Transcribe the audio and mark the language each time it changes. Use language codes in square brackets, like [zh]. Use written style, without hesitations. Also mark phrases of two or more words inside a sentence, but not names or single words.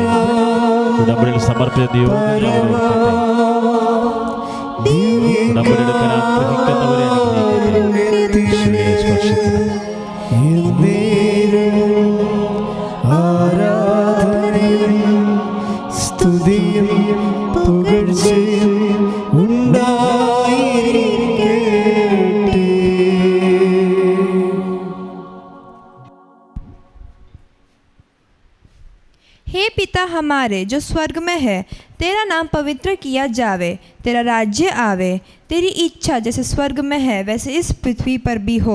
[ml] ഉടമ്പടിയിൽ സമർപ്പിച്ച യോഗങ്ങളെ ഉടമ്പടിയെടുക്കാൻ ആഗ്രഹിക്കുന്നവരെ അനുഗ്രഹിക്കട്ടെ. യേശുവേ സ്പർശിക്കണം. ആരാധനയും സ്തുതിയും പുകഴ്ചയും ഉണ്ടായിരിക്കട്ടെ. [hi] हे पिता हमारे जो स्वर्ग में है, तेरा नाम पवित्र किया जावे, तेरा राज्य आवे, तेरी इच्छा जैसे स्वर्ग में है वैसे इस पृथ्वी पर भी हो.